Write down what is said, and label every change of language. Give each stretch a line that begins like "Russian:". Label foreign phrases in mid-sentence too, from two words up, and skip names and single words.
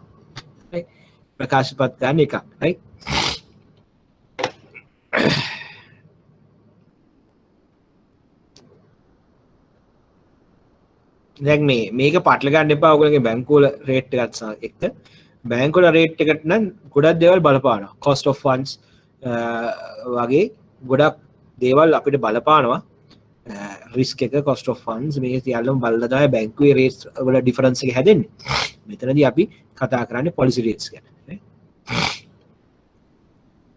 Sinhala: right? ප්‍රකාශ පත් ගන්න එකක්. right? දැන් මේක පටල ගන්න එපා ඔයගොල්ලෝගේ බැංකුවල රේට් එකත් එක්ක. බැංකුවල රේට් එකට නම් ගොඩක් දේවල් බලපානවා.
English: cost of funds
Sinhala: වගේ ගොඩක් දේවල් අපිට බලපානවා. risk එක
English: cost of funds
Sinhala: මේ සියල්ලම බලලා තමයි බැංකුවේ rates වල difference එක හැදෙන්නේ. මෙතනදී අපි කතා කරන්නේ
English: policy rates
Sinhala: ගැන.